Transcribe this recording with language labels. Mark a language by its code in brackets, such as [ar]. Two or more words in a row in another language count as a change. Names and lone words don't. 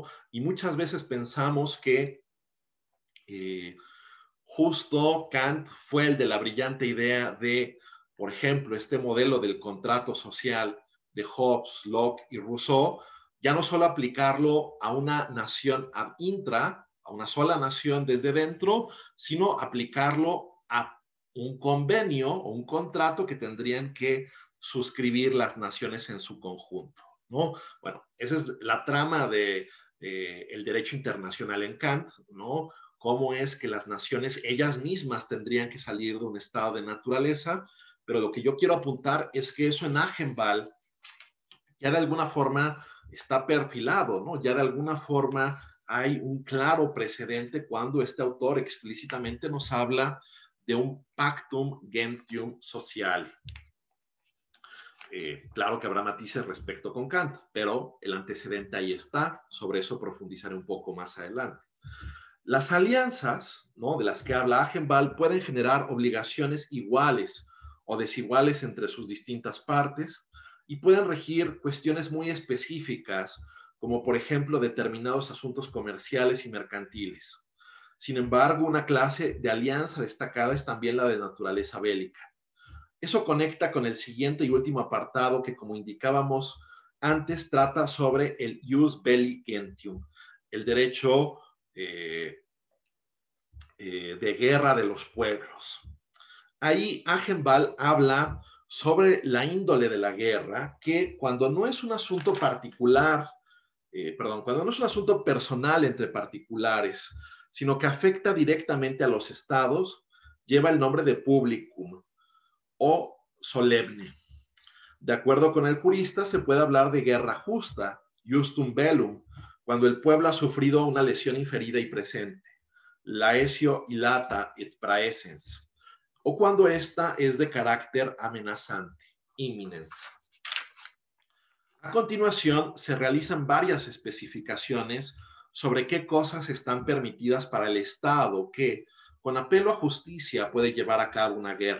[es] Y muchas veces pensamos que justo Kant fue el de la brillante idea de, por ejemplo, este modelo del contrato social de Hobbes, Locke y Rousseau, ya no solo aplicarlo a una nación [la] ad intra, [es] a una sola nación desde dentro, sino aplicarlo a un convenio o un contrato que tendrían que suscribir las naciones en su conjunto, ¿no? Bueno, esa es la trama de el derecho internacional en Kant, ¿no? Cómo es que las naciones ellas mismas tendrían que salir de un estado de naturaleza, pero lo que yo quiero apuntar es que eso en Agenbal ya de alguna forma está perfilado, ¿no? Ya de alguna forma hay un claro precedente cuando este autor explícitamente nos habla de un [la] pactum gentium sociale. [es] Claro que habrá matices respecto con Kant, pero el antecedente ahí está, sobre eso profundizaré un poco más adelante. Las alianzas, ¿no?, de las que habla Agenbal pueden generar obligaciones iguales o desiguales entre sus distintas partes y pueden regir cuestiones muy específicas, como por ejemplo determinados asuntos comerciales y mercantiles. Sin embargo, una clase de alianza destacada es también la de naturaleza bélica. Eso conecta con el siguiente y último apartado que, como indicábamos antes, trata sobre el [la] jus belli gentium, [es] el derecho de guerra de los pueblos. Ahí Agenbal habla sobre la índole de la guerra, que cuando no es un asunto particular, cuando no es un asunto personal entre particulares, sino que afecta directamente a los estados, lleva el nombre de publicum o solemne. De acuerdo con el jurista, se puede hablar de guerra justa, [la] justum bellum, [es] cuando el pueblo ha sufrido una lesión inferida y presente, [la] laesio illata et praesens, [es] o cuando esta es de carácter amenazante, imminence. A continuación, se realizan varias especificaciones sobre qué cosas están permitidas para el Estado que, con apelo a justicia, puede llevar a cabo una guerra.